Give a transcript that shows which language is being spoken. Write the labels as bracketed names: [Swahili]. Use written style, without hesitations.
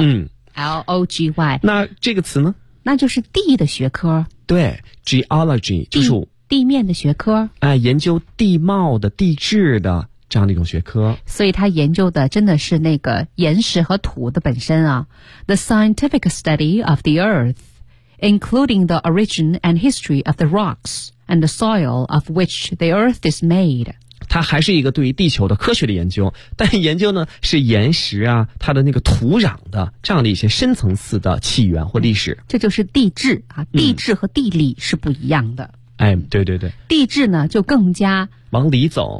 [English] 嗯， LOGY， [Chinese] 那这个词呢，那就是地的学科。对， geology 就是地面的学科，研究地貌的地质的这样的一种学科，所以他研究的真的是那个岩石和土的本身啊。 [English] The scientific study of the earth, including the origin and history of the rocks and the soil of which the earth is made. [Chinese] 它还是一个对于地球的科学的研究，但研究呢是岩石啊，它的那个土壤的这样的一些深层次的起源或历史。这就是地质啊，地质和地理是不一样的。嗯，哎，对对对，地质呢就更加往里走，